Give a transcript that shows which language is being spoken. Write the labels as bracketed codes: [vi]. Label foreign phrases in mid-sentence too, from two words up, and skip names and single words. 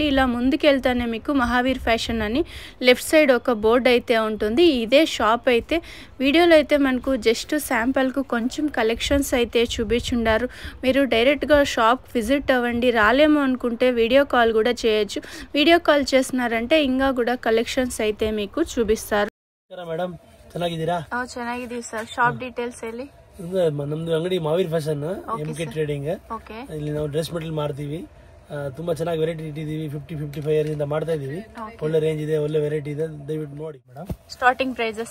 [te] ఇలా ముందుకెళ్తానే మీకు మహావీర్ ఫ్యాషన్ అని లెఫ్ట్ సైడ్ ఒక బోర్డు అయితే ఉంటుంది. ఇదే షాప్ అయితే. వీడియోలో అయితే మనకు జస్ట్ శాంపుల్కు కొంచెం కలెక్షన్స్ అయితే చూపించుండారు. మీరు డైరెక్ట్గా షాప్ విజిట్ అవ్వండి. రాలేమో అనుకుంటే [en] video call [te] కూడా చేయొచ్చు. [en] video call [te] చేస్తున్నారంటే ఇంకా కూడా కలెక్షన్స్ అయితే మీకు చూపిస్తారు. [kn] ಮೇಡಮ್ ಚೆನ್ನಾಗಿದ್ದೀರಾ? ಚೆನ್ನಾಗಿದ್ದೀವಿ ಸರ್. [en] shop details [kn] ಹೇಳಿ. ನಮ್ದು ಅಂಗಡಿ ಮಹಾವೀರ್ ಫ್ಯಾಷನ್, MK ಟ್ರೇಡಿಂಗ್. ಇಲ್ಲಿ ನಾವು [en] dress material [kn] ಮಾರ್ತೀವಿ. ತುಂಬಾ ಚೆನ್ನಾಗಿ ವೆರೈಟಿ ಇಟ್ಟಿದೀವಿ. 50-55 ಇಯರ್ ಇಂದ ಮಾಡ್ತಾ ಇದೀವಿ. ಒಳ್ಳೆ ರೇಂಜ್ ಇದೆ, ಒಳ್ಳೆ ವೆರೈಟಿ ಇದೆ. ದಯವಿಟ್ಟು ನೋಡಿ ಮೇಡಮ್. [en] Starting prices?